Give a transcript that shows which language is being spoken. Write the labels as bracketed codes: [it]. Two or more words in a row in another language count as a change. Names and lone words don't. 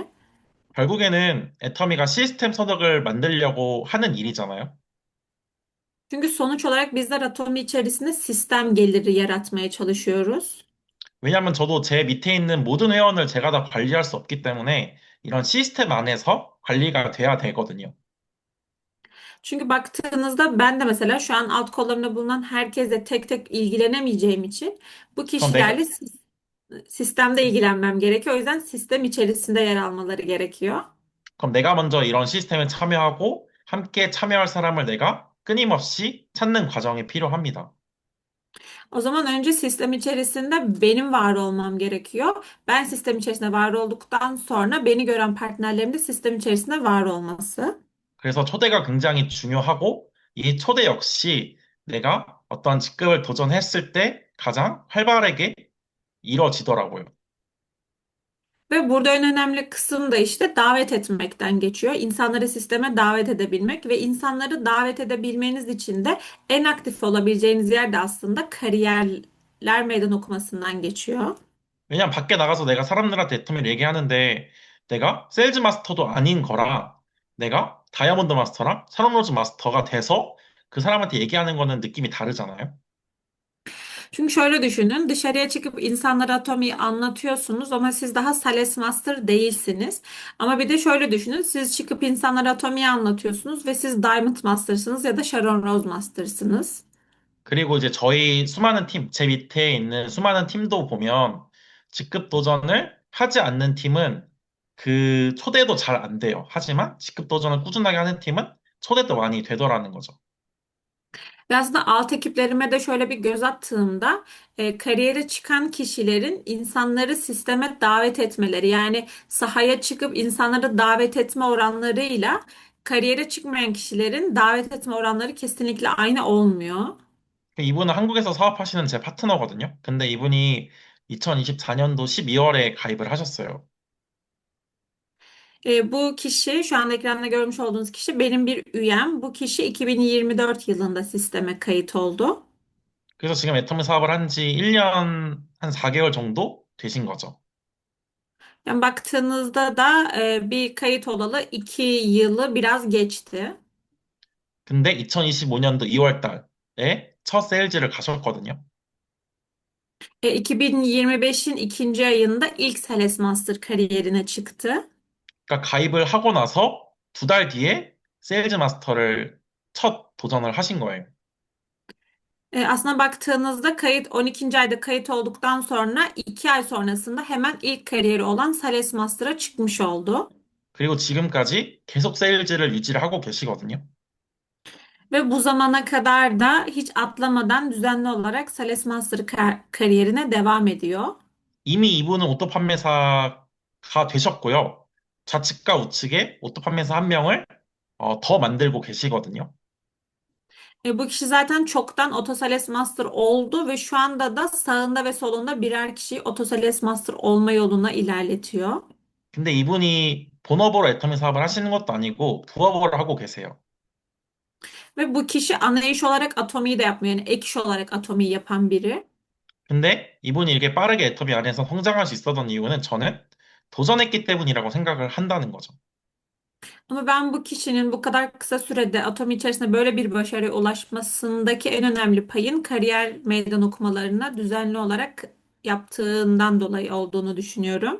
[ko] 결국에는 애터미가 시스템 소득을 만들려고 하는 일이잖아요. [tr] Çünkü sonuç olarak bizler atomi içerisinde sistem geliri yaratmaya çalışıyoruz. [ko] 왜냐하면 저도 제 밑에 있는 모든 회원을 제가 다 관리할 수 없기 때문에 이런 시스템 안에서 관리가 돼야 되거든요. [tr] Çünkü baktığınızda ben de mesela şu an alt kollarımda bulunan herkesle tek tek ilgilenemeyeceğim için bu [ko] 그럼 내가, [tr] kişilerle sistemde ilgilenmem gerekiyor. O yüzden sistem içerisinde yer almaları gerekiyor. [ko] 그럼 내가 먼저 이런 시스템에 참여하고 함께 참여할 사람을 내가 끊임없이 찾는 과정이 필요합니다. [tr] O zaman önce sistem içerisinde benim var olmam gerekiyor. Ben sistem içerisinde var olduktan sonra beni gören partnerlerim de sistem içerisinde var olması. [ko] 그래서 초대가 굉장히 중요하고 이 초대 역시 내가 어떤 직급을 도전했을 때 가장 활발하게 이루어지더라고요. [tr] Ve burada en önemli kısım da işte davet etmekten geçiyor. İnsanları sisteme davet edebilmek ve insanları davet edebilmeniz için de en aktif olabileceğiniz yer de aslında kariyerler meydan okumasından geçiyor. [ko] 왜냐면 밖에 나가서 내가 사람들한테 애터미를 얘기하는데 내가 세일즈 마스터도 아닌 거라 내가 다이아몬드 마스터랑 샤론로즈 마스터가 돼서 그 사람한테 얘기하는 거는 느낌이 다르잖아요. [tr] Çünkü şöyle düşünün, dışarıya çıkıp insanlara atomiyi anlatıyorsunuz ama siz daha Sales Master değilsiniz. Ama bir de şöyle düşünün, siz çıkıp insanlara atomiyi anlatıyorsunuz ve siz Diamond Master'sınız ya da Sharon Rose Master'sınız. [ko] 그리고 이제 저희 수많은 팀, 제 밑에 있는 수많은 팀도 보면 직급 도전을 하지 않는 팀은 그 초대도 잘 안 돼요. 하지만 직급 do전을 꾸준하게 하는 팀은 초대도 많이 되더라는 거죠. [tr] Ve aslında alt ekiplerime de şöyle bir göz attığımda kariyere çıkan kişilerin insanları sisteme davet etmeleri yani sahaya çıkıp insanları davet etme oranlarıyla kariyere çıkmayan kişilerin davet etme oranları kesinlikle aynı olmuyor. [ko] 이분은 한국에서 사업하시는 제 파트너거든요. 근데 이분이 2024년도 12월에 가입을 하셨어요. [tr] Bu kişi şu anda ekranda görmüş olduğunuz kişi benim bir üyem. Bu kişi 2024 yılında sisteme kayıt oldu. [ko] 그래서 지금 애터미 사업을 한 지 1년 한 4개월 정도 되신 거죠. [tr] Yani baktığınızda da bir kayıt olalı 2 yılı biraz geçti. [ko] 근데 2025년도 2월 달에 첫 세일즈를 가셨거든요. [tr] 2025'in ikinci ayında ilk Sales Master kariyerine çıktı. [ko] 그러니까 가입을 하고 나서 2달 뒤에 세일즈 마스터를 첫 도전을 하신 거예요. [tr] Aslına baktığınızda kayıt 12. ayda kayıt olduktan sonra 2 ay sonrasında hemen ilk kariyeri olan Sales Master'a çıkmış oldu. [ko] 그리고 지금까지 계속 세일즈를 유지를 하고 계시거든요. [tr] Ve bu zamana kadar da hiç atlamadan düzenli olarak Sales Master kariyerine devam ediyor. [ko] 이미 이분은 오토 판매사가 되셨고요. 좌측과 우측에 오토 판매사 한 명을 더 만들고 계시거든요. [tr] Bu kişi zaten çoktan Otosales Master oldu ve şu anda da sağında ve solunda birer kişiyi Otosales Master olma yoluna ilerletiyor. [ko] 근데 이분이 본업으로 애터미 사업을 하시는 것도 아니고 부업으로 하고 계세요. [tr] Ve bu kişi ana iş olarak Atomi'yi de yapmıyor. Yani ek iş olarak Atomi'yi yapan biri. [ko] 근데 이분이 이렇게 빠르게 애터미 안에서 성장할 수 있었던 이유는 저는 도전했기 때문이라고 생각을 한다는 거죠. [tr] Ama ben bu kişinin bu kadar kısa sürede Atomi içerisinde böyle bir başarıya ulaşmasındaki en önemli payın kariyer meydan okumalarına düzenli olarak yaptığından dolayı olduğunu düşünüyorum.